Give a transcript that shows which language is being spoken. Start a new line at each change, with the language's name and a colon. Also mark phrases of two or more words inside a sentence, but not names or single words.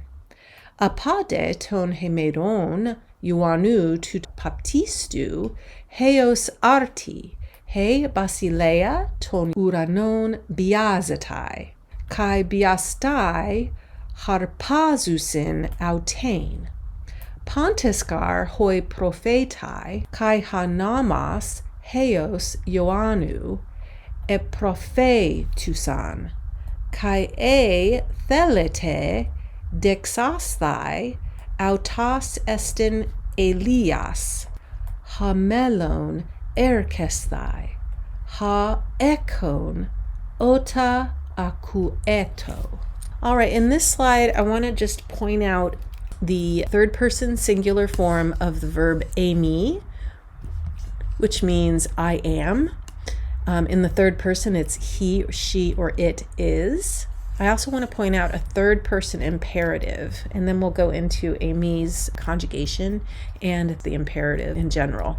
Greek: Ἀπὸ δὲ τῶν ἡμερῶν Ἰωάννου τοῦ βαπτιστοῦ, ἕως ἄρτι, ἡ βασιλεία τῶν οὐρανῶν βιάζεται, καὶ βιασταὶ ἁρπάζουσιν αὐτήν. Πάντες γὰρ οἱ προφῆται, καὶ ὁ νόμος ἕως Ἰωάννου, ἐπροφήτευσαν, καὶ εἰ θέλετε δέξασθαι αὐτός ἐστιν Ἠλίας, ὁ μέλλων ἔρχεσθαι, ὁ ἔχων ὦτα ἀκουέτω.
English: All right, in this slide, I want to just point out the third person singular form of the verb eİmī, which means I am. In the third person, it's he, she, or it is. I also want to point out a third person imperative, and then we'll go into eİmī's conjugation and the imperative in general.